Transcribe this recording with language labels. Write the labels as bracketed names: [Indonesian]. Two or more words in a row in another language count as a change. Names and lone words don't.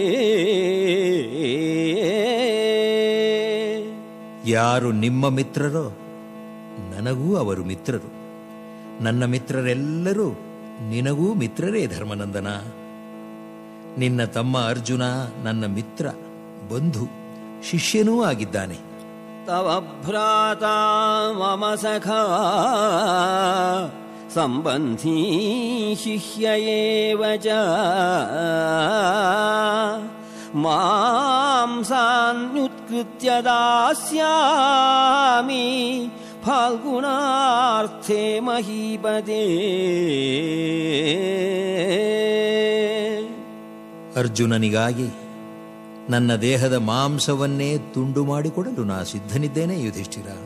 [Kannada] ಯಾರು ನಿಮ್ಮ ಮಿತ್ರರೋ ನನಗೂ ಅವರು ಮಿತ್ರರು, ನನ್ನ ಮಿತ್ರರೆಲ್ಲರೂ ನಿನಗೂ ಮಿತ್ರರೇ ಧರ್ಮನಂದನ. ನಿನ್ನ ತಮ್ಮ ಅರ್ಜುನ ನನ್ನ ಮಿತ್ರ, ಬಂಧು, ಶಿಷ್ಯನೂ ಆಗಿದ್ದಾನೆ. [Sanskrit] ತವ ಭ್ರಾತಾ ಮಮ ಸಖಾ ಸಂಬಂಧೀ ಶಿಷ್ಯ ಏವ ಚ. ಮಾಂ ಸಾನ್ಯುತ್ಕೃತ್ಯ ದಾಸ್ಯಾಮಿ ಫಾಲ್ಗುಣಾರ್ಥೇ ಮಹೀಪತೆ. [Kannada] ಅರ್ಜುನನಿಗಾಗಿ ನನ್ನ ದೇಹದ ಮಾಂಸವನ್ನೇ ತುಂಡು ಮಾಡಿಕೊಡಲು ನಾ ಸಿದ್ಧನಿದ್ದೇನೆ ಯುಧಿಷ್ಠಿರ.